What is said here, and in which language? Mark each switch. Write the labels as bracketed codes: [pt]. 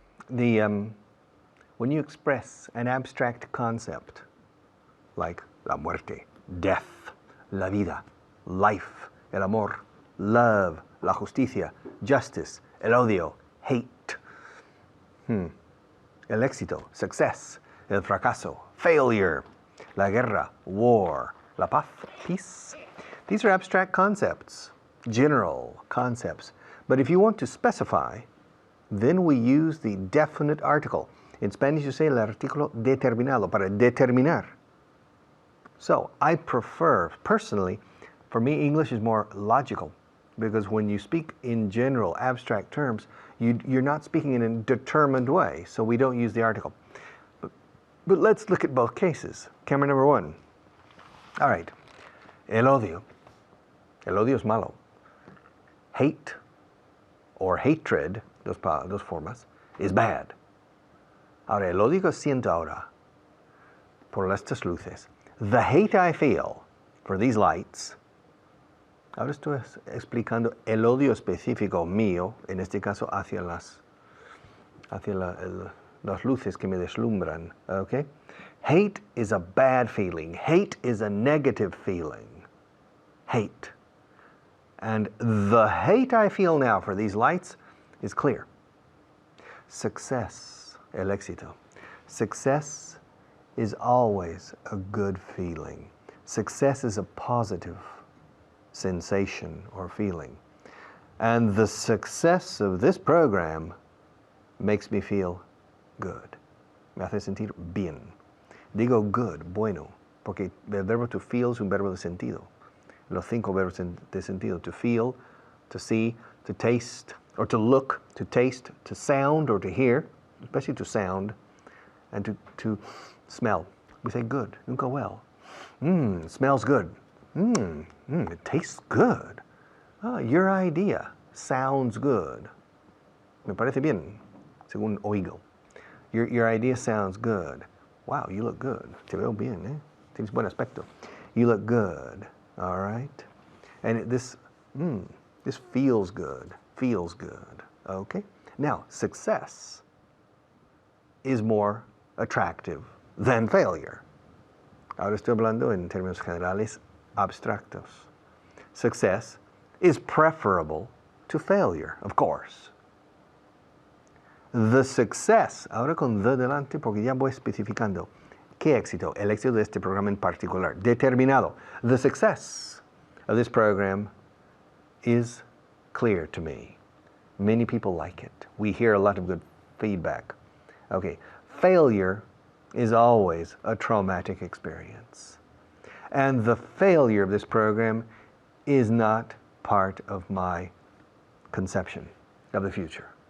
[en] When you express an abstract concept like la muerte, death, la vida, life, el amor, love, la justicia, justice, el odio, hate, el éxito, success, el fracaso, failure, la guerra, war, la paz, peace. These are abstract concepts, general concepts. But if you want to specify, then we use the definite article. In Spanish you say [es] el artículo determinado, para determinar. [en] So I prefer, personally, for me English is more logical, because when you speak in general abstract terms, you're not speaking in a determined way, so we don't use the article. But let's look at both cases. Camera number one. All right, [es] el odio es malo. [en] Hate or hatred, [es] dos formas, [en] is bad. [es] Ahora, el odio que siento ahora por estas luces, [en] the hate I feel for these lights. [es] Ahora estoy explicando el odio específico mío, en este caso hacia las luces que me deslumbran, okay? [en] Hate is a bad feeling. Hate is a negative feeling. Hate. And the hate I feel now for these lights is clear. Success, el éxito. Success is always a good feeling. Success is a positive sensation or feeling. And the success of this program makes me feel good. [es] Me hace sentir bien. Digo good, bueno, porque el verbo to feel es un verbo de sentido. Los 5 verbos de sentido: to feel, to see, to taste, or to look, to taste, to sound or to hear, especially to sound, and to smell. [en] We say good, nunca well. Smells good. It tastes good. Your idea sounds good. [es] Me parece bien, según oigo. [en] Your idea sounds good. Wow, you look good. [es] Te veo bien, eh? Tienes buen aspecto. [en] You look good. All right? And this feels good. Feels good. Okay? Now, success is more attractive than failure. [es] Ahora estoy hablando en términos generales abstractos. [en] Success is preferable to failure, of course. The success, [es] ahora con the delante porque ya voy especificando. ¿Qué éxito? El éxito de este programa en particular. Determinado. [en] The success of this program is clear to me. Many people like it. We hear a lot of good feedback. Okay, failure is always a traumatic experience. And the failure of this program is not part of my conception. of the future.